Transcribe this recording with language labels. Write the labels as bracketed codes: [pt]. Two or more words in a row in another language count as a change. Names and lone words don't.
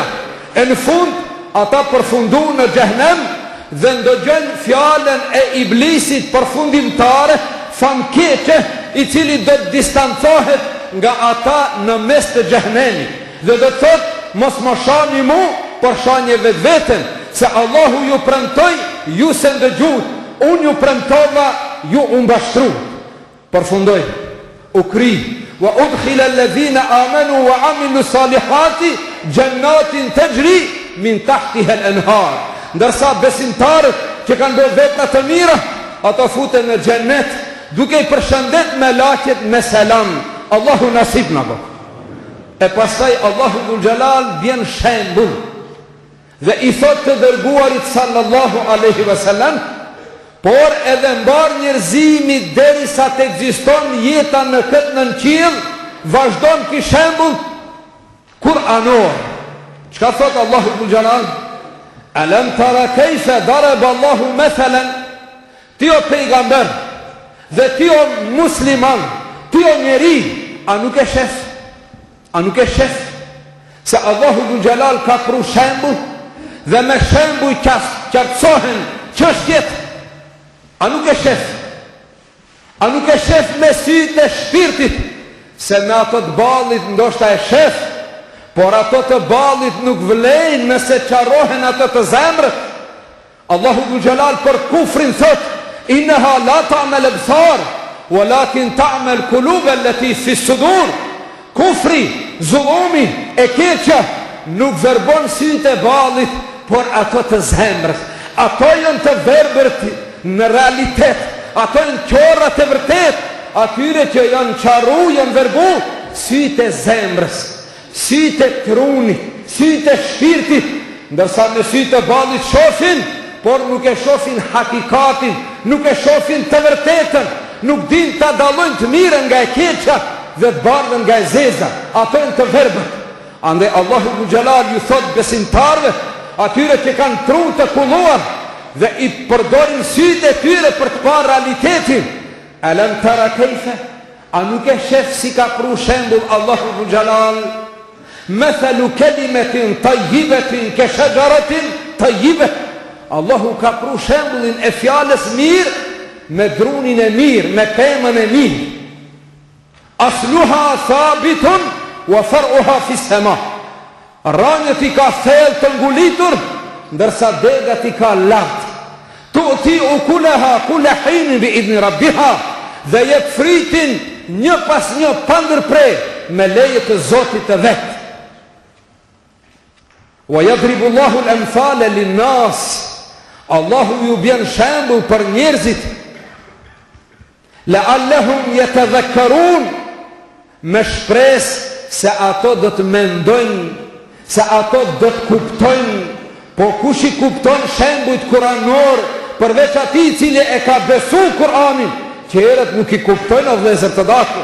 [sq] E në fund, ata përfundu në xhehenem dhe ndëgjën fjallën e iblisit përfundimtare, famkeqe, I cili do të distancohet nga ata në mes të xhehenemi. Dhe do të thot, mos më shani mu, por shanje vetë vetën, se Allahu ju premtoi, ju se ndëgjut, unë ju premtova, ju mbashtru. Përfundoj, u kri, [ar] وأدخل الذين آمنوا وعملوا الصالحات جنات تجري من تحتها الأنهار. [sq] Ndërsa besimtarët që kanë bërë vepra të mira, ata futen në xhennet duke I përshëndet me laqet me selam. Allahu nasib na bë. E pastaj [ar] الله ذو الجلال [sq] bjen shembull dhe i thot të dërguarit [ar] صلى الله عليه وسلم, [sq] por edhe mbar njerëzimi derisa të ekziston jeta në këtë nënqill, vazhdon ky shembull kuranor. Çka thot [ar] الله ذو الجلال? ألم تر كيف ضرب الله مثلا, [sq] ti o pejgamber dhe ti o musliman, ti o njeri, a nuk e shef? A nuk e shef se [ar] الله ذو الجلال [sq] ka pru shembull dhe me shembull qartësohen çështjet? A nuk e shef? A nuk e shef me sytë e shpirtit? Se me ato të ballit ndoshta e shef, por ato të ballit nuk vlejnë nëse qarohen ato të zemrët. [ar] الله ذو الجلال [sq] për kufrin thot: [ar] إنها لا تعمى الأبصار ولكن تعمى القلوب التي في الصدور. [sq] Kufri, zullumi, e keqja nuk verbon sytë e ballit, por ato të zemrës. Ato janë të verbërt në realitet, ato janë qorrat e vërtet, atyre që janë qaru, janë verbu sytë e zemrës, sytë e trunit, sytë e shpirtit, ndërsa në sytë e ballit shofin, por nuk e shofin hakikatin, nuk e shofin të vërtetën, nuk din të dallojnë të mirën nga e keqja dhe të bardhën nga e zeza. Ato janë të verbët. Ande [ar] الله ذو الجلال [sq] ju thot besimtarve, atyre që kanë tru të kulluar dhe i përdorin sytë e tyre për të parë realitetin. [ar] ألم تر كيف, [sq] a nuk e shef si ka pru shembull [ar] الله ذو الجلال? مثل كلمة طيبة كشجرة طيبة. [sq] Allahu ka pru shembullin e fjalës mirë me drunin e mirë, me pemën e mirë. [ar] أصلها ثابت وفرعها في السماء. [sq] Rranjët i ka thellë të ngulitur, ndërsa degat i ka lartë. [ar] تؤتي أكلها كل حين بإذن ربها, [sq] dhe jep fritin një pas një pa ndërprer me leje të Zotit të vet. [ar] ويضرب الله الأمثال للناس. [sq] Allahu ju bjen shembull për njerëzit, [ar] لعلهم يتذكرون, [sq] me shpresë se ato do të mendojnë, se ato do të kuptojnë. Po kush i kupton shembujt kuranor përveç atij i cili e ka besu Kur'anin, që herët nuk i kuptojnë, o vëllezër të dashur.